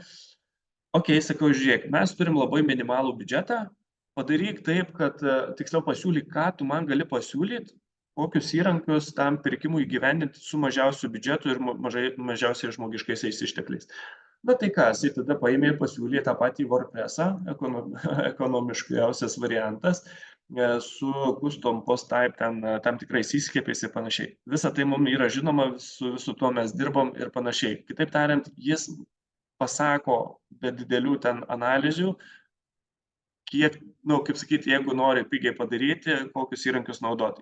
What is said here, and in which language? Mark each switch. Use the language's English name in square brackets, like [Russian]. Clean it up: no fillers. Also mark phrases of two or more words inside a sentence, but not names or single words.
[Lithuanian] Ok, sakau, žiūrėk, mes turim labai minimalų biudžetą, padaryk taip, kad tiksliau pasiūlyk, ką tu man gali pasiūlyti, kokius įrankius tam pirkimui įgyvendinti su mažiausiu biudžetu ir mažiausiai žmogiškaisiais ištekliais. Na tai ką, jisai tada paėmė ir pasiūlė tą patį WordPressą, ekonomiškiausias variantas, su [English] custom post type, [Lithuanian] tam tikrais įskiepiais ir panašiai. Visa tai mums yra žinoma, su tuo mes dirbom ir panašiai. Kitaip tariant, jis pasako be didelių ten analizių, kiek, kaip sakyti, jeigu nori pigiai padaryti, kokius įrankius naudoti.